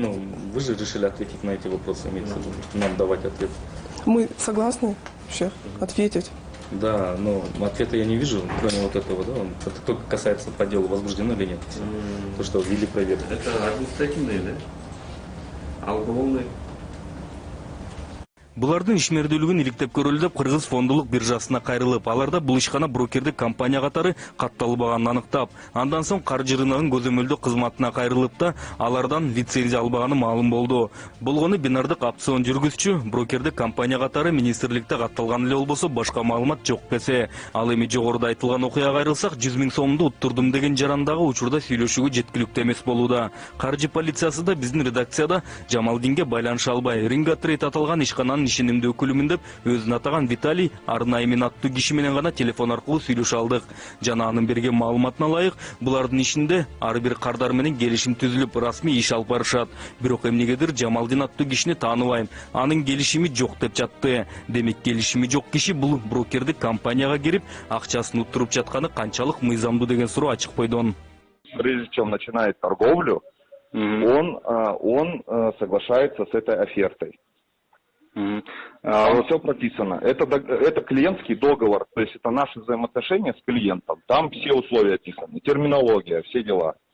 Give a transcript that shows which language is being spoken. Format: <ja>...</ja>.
<ru>Ну, вы же решили ответить на эти вопросы, нам давать ответ. Мы согласны вообще ответить? Да, но ответа я не вижу, кроме вот этого, да, это только касается по делу, возбуждено или нет. То, что ввели проверку. Это административные, да? А уголовные?</ru> <ky>Булардын ишмердүүлүгүн иликтеп көрөлү деп Кыргыз фондулук биржасына кайрылып, аларда бул ишкана брокердик компания катары катталбаганын аныктап, андан соң каржы рыногунун көзөмөлдөө кызматына кайрылып да, алардан лицензия албаганы маалым болду. Болгону бинардык опцион жүргүзчү брокердик компания катары министрликте катталган эле болбосо башка маалымат жок десе. Ал эми жогоруда айтылган окуяга кайрылсак, 100 000 сомду уттурдум деген жарандагы учурда сүйлөшүүгө жеткиликтүү эмес болууда. Каржы полициясы да биздин редакцияда Жамалдинге байланыша албай, Ринга Трейд аталган ишкананын ишенимдүү өкүлүмүн деп өзүн атаган Виталий Арнаймен аттуу киши менен гана телефон аркылуу сүйлөшө алдык. Жана анын берген маалыматына ылайык, булардын ишинде ар бир кардар менен келишим түзүлүп, расмий иш алып барышат. Бирок эмнегедир Жамалдин аттуу кишини тааныбайм, анын келишими жок деп жатты. Демек келишими жок киши бул брокердик компанияга кирип, акчасын уттуруп жатканы канчалык мыйзамдуу деген суроо ачык бойдон.</ky> <ru>Прежде чем начинает торговлю, он соглашается с этой офертой. Там все прописано. Это клиентский договор, то есть это наши взаимоотношения с клиентом. Там все условия описаны, терминология, все дела.</ru>